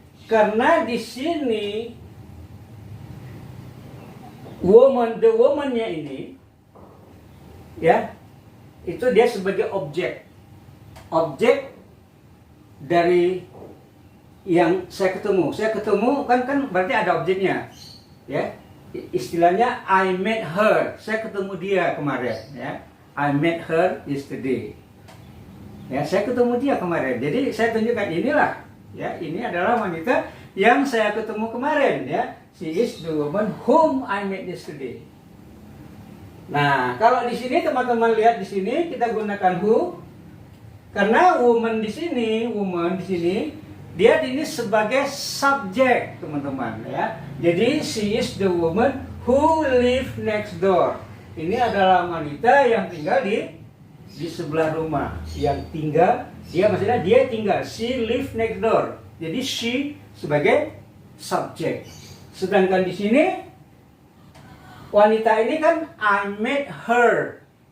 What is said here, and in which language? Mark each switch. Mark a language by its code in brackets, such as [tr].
[id] Karena di sini the woman-nya ini, ya, itu dia sebagai objek dari yang saya ketemu kan berarti ada objeknya, ya. Istilahnya [en] I met her, [id] saya ketemu dia kemarin, ya. [en] I met her yesterday, [id] ya, saya ketemu dia kemarin. Jadi saya tunjukkan inilah, ya, ini adalah wanita yang saya ketemu kemarin, ya. [en] She is the woman whom I met yesterday. [id] Nah, kalau di sini teman-teman lihat di sini kita gunakan who, karena woman di sini dia ini sebagai subjek, teman-teman, ya. Jadi [en] she is the woman who live next door. [id] Ini adalah wanita yang tinggal di sebelah rumah. Yang tinggal, maksudnya dia tinggal. [en] She live next door. [id] Jadi she sebagai subjek. Sedangkan di sini wanita ini kan [en] I met her.